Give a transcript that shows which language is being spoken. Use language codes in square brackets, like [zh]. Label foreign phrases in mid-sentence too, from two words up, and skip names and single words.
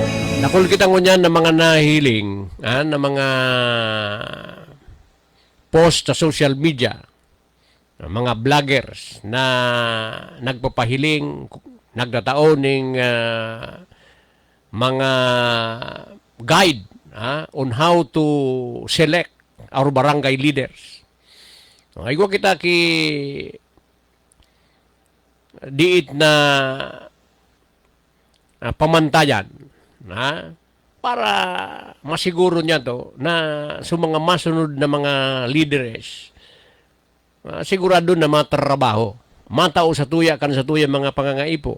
[bik] Nakul kita ngunyan ng mga nahiling, na mga post sa [en] social media, [bik] mga vloggers na nagpapahiling, nagtataon ng mga guide [en] on how to select our barangay leaders. [bik] Aygo kita ki diit na pamantayan para masiguro niya to na sa mga masunod na mga leaders sigurado na matrabaho, matao sa tuya kan sa tuya mga pangangaipo.